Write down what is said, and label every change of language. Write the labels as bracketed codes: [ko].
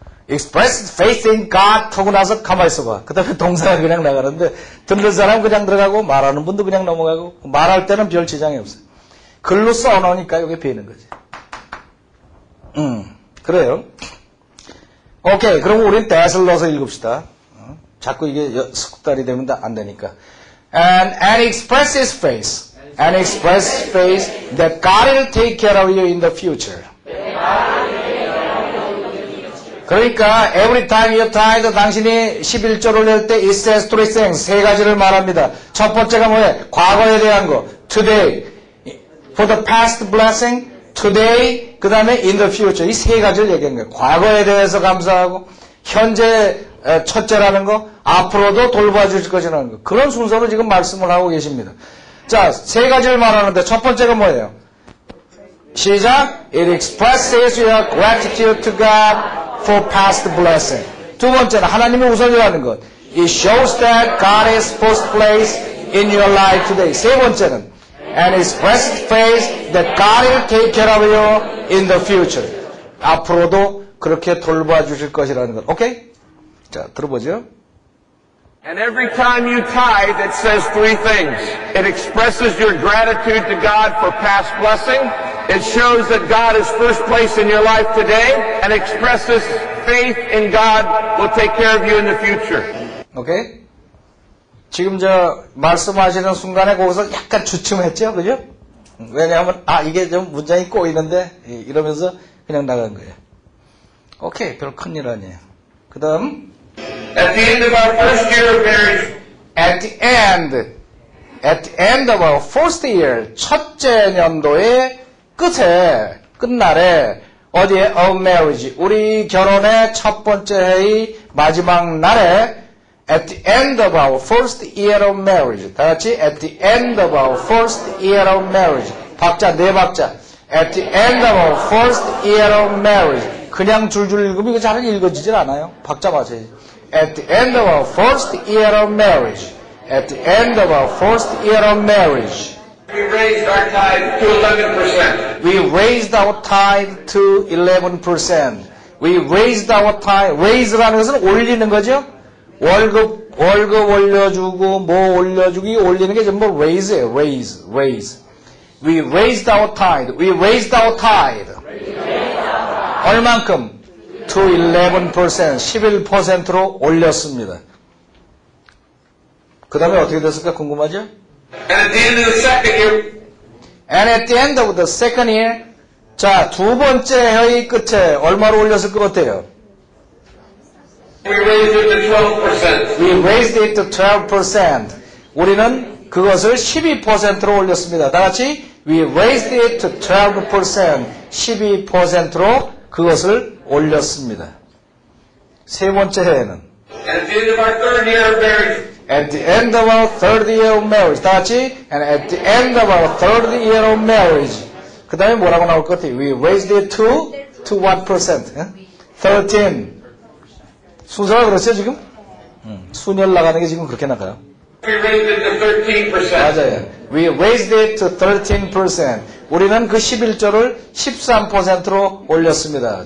[en] express faith in God [ko] 하고 나서 가만히 있어봐. 그 다음에 동사가 그냥 나가는데 듣는 사람 그냥 들어가고 말하는 분도 그냥 넘어가고 말할 때는 별 지장이 없어요. 글로 써놓으니까 이게 비는 거지. 그래요. 오케이. 그럼 우린 that을 넣어서 읽읍시다. 자꾸 이게 숙달이 되면 안 되니까. [en] And expresses faith. And expresses faith that God will take care of you in the future. [ko] 그러니까 [en] every time you tithe [ko] 당신이 11조를 낼 때 [en] it says three things [ko] 세 가지를 말합니다. [en] 첫 번째가 뭐예요? 과거에 대한 거. Today. For the past blessing. Today. [ko] 그 다음에 [en] in the future. [ko] 이 세 가지를 얘기한 거예요. 과거에 대해서 감사하고 현재 첫째라는 거. 앞으로도 돌봐주실 것이라는 거. 그런 순서로 지금 말씀을 하고 계십니다. 자, 세 가지를 말하는데 첫 번째가 뭐예요? 시작. [en] It expresses your gratitude to God for past blessing. [ko] 두 번째는 하나님의 우선이라는 것. [en] It shows that God is first place in your life today. [ko] 세 번째는 [en] and expresses faith that God will take care of you in the future. [ko] 앞으로도 그렇게 돌봐주실 것이라는 것. 오케이? 자, 들어보죠. [en] And every time you tithe, it says three things. It expresses your gratitude to God for past blessing. It shows that God is first place in your life today. And expresses faith in God will take care of you in the future. [ko] 오케이? 지금 저 말씀하시는 순간에 거기서 약간 주춤했죠? 그죠? 왜냐하면 이게 좀 문장이 꼬이는데 이러면서 그냥 나간 거예요. 오케이, 별 큰일 아니에요. 그 다음, [en] At the end of our first year of marriage, at the end of our first year, [ko] 첫째 년도의 끝날에, 어디에? [en] of marriage, [ko] 우리 결혼의 첫 번째 해의 마지막 날에, [en] at the end of our first year of marriage. [ko] 다 같이, [en] at the end of our first year of marriage. [ko] 박자, 네 박자. [en] at the end of our first year of marriage. [ko] 그냥 줄줄 읽으면 이거 잘 읽어지질 않아요. 박자 맞아야지. [en] at the end of our first year of marriage. at the end of our first year of marriage. we raised our tithe to 11%. We raised our tithe to 11%. We raised our tithe. [ko] raise라는 것은 올리는 거죠. 월급 올려주고, 뭐 올려주기, 올리는 게 전부 raise예요. [en] raise. We raised our tithe. We raised our tithe. [ko] 얼만큼? to 11%. 11%로 올렸습니다. 그 다음에 어떻게 됐을까 궁금하죠? [en] And at the end of the second year, And at the end of the second year, [ko] 자, 두 번째 해의 끝에 얼마로 올렸을 것 같아요? [en] we raised it to 12%. We raised it to 12%. [ko] 우리는 그것을 12%로 올렸습니다. 다 같이 [en] We raised it to 12%. [ko] 12%로 그것을 올렸습니다. 세 번째 해에는 [en] And at the end of our third year of marriage, At the end of our third year of marriage. [ko] 다 같이 [en] And at the end of our third year of marriage. [ko] 그 다음에 뭐라고 나올 것 같아요? [en] We raised it to what percent? [ko] 13. 순서가 그렇죠 지금? 순열 나가는 게 지금 그렇게 나가요. [en] we raised it to 13%. [ko] 맞아요. [en] We raised it to 13%. [ko] 우리는 그 11조를 13%로 올렸습니다.